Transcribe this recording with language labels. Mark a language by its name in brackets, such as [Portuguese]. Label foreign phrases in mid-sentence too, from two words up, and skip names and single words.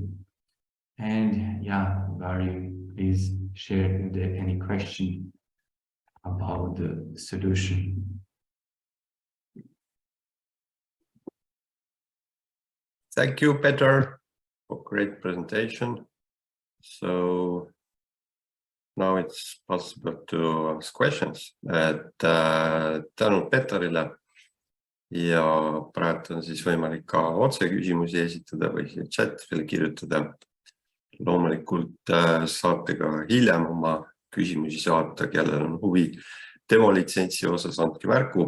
[English] And Gary, please share if there any question about the solution. Thank you, Petar, for great presentation. So now it's possible to ask questions. [Estonian] Tänu Petarile ja praegu on siis võimalik ka otseküsimusi esitada või chat'ile kirjutada. Loomulikult saate ka hiljem oma küsimusi saata, kellel on huvi demolitsentsi osas, andke märku.